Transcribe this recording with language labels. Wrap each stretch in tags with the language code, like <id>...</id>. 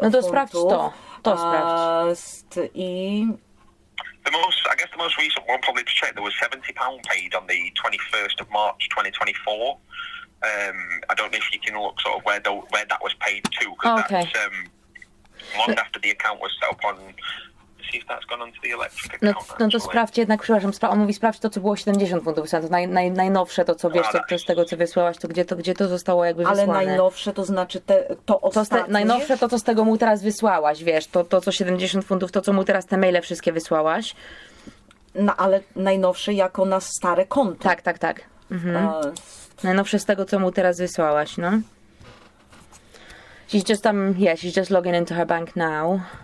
<pl>No to sprawdź to sprawdź.</pl> <en>I... The most recent one, probably to check, there was £70 paid on the 21st of March 2024. I don't know if you can look sort of where that was paid to, because that's long after the account was set up on. See if that's gone onto the electric account.</en> <pl>No to sprawdź jednak, przepraszam, on mówi sprawdź to, co było 70 funtów, to najnowsze, to co wiesz, to z tego, co wysłałaś, to gdzie to zostało jakby wysłane. Ale najnowsze, to znaczy to ostatnie? Najnowsze to, co z tego mu teraz wysłałaś, wiesz, to co 70 funtów, to co mu teraz te maile wszystkie wysłałaś. No ale najnowsze jako na stare konto. Tak. Mhm. Najnowsze z tego, co mu teraz wysłałaś, no.</pl> <en>She's just logging into her bank now.</en>